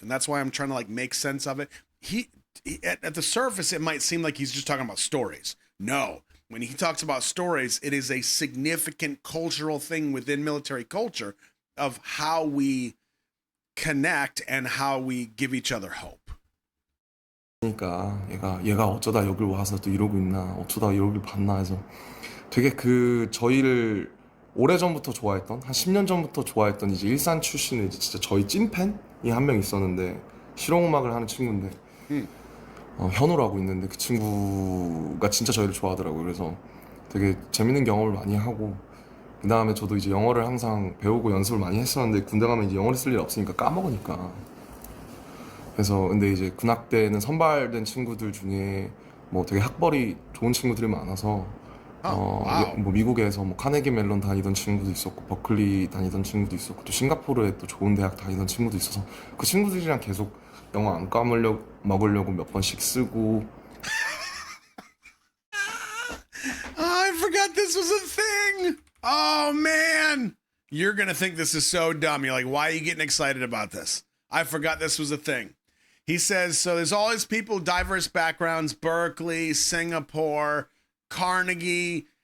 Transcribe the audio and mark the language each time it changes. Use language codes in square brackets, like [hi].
[en] And that's why I'm trying to like make sense of it. He at the surface, it might seem like he's just talking about stories. No, when he talks about stories, it is a significant cultural thing within military culture of how we connect and how we give each other hope. [ko] 그러니까 얘가 어쩌다 여길 와서 또 이러고 있나, 어쩌다 여길 봤나 해서 되게 저희를 오래전부터 좋아했던, 한 10년 전부터 좋아했던 이제 일산 출신의 이제 진짜 저희 찐팬이 한 명 있었는데, 실용음악을 하는 친구인데, 현우라고 있는데 그 친구가 진짜 저희를 좋아하더라고요. 그래서 되게 재밌는 경험을 많이 하고, 그 다음에 저도 이제 영어를 항상 배우고 연습을 많이 했었는데 군대 가면 이제 영어를 쓸 일 없으니까 까먹으니까. 그래서 근데 이제 군악대는 선발된 친구들 중에 뭐 되게 학벌이 좋은 친구들이 많아서 뭐 미국에서 뭐 카네기 멜론 다니던 친구도 있었고 버클리 다니던 친구도 있었고 또 싱가포르에 또 좋은 대학 다니던 친구도 있어서 그 친구들이랑 계속 영어 안 먹으려고 몇 번씩 쓰고. [en] I forgot this was a thing. Oh man, you're gonna think this is so dumb. You're like, why are you getting excited about this? I forgot this was a thing. He says, so there's all these people, diverse backgrounds, Berkeley, Singapore, Carnegie.